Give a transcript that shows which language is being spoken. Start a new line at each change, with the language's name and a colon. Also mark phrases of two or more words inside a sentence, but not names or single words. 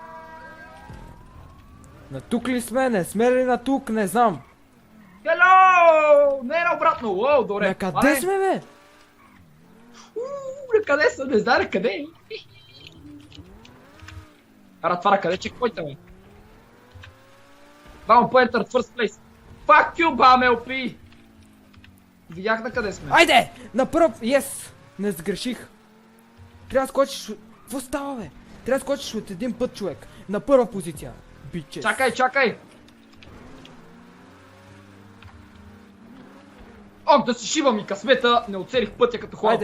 Bulgarian: На тук ли сме? Не сме ли на тук? Не знам. Хело! Не е обратно. Уоу, добре. На къде сме бе? На къде съм? Не знае къде е. Ара, това на къде чекпоинта, бе? Бам, по
English: enter, first place. Fuck you,
Bulgarian: бам, LP! Видях на къде сме. Айде! На пръв! Yes! Не сгреших. Трябва да скочиш... Какво става бе? Трябва да скочиш от един път, човек. На първа позиция. Бичес. Чакай, чакай! Ох, да си шибам и късмета, не оцелих пътя като хората.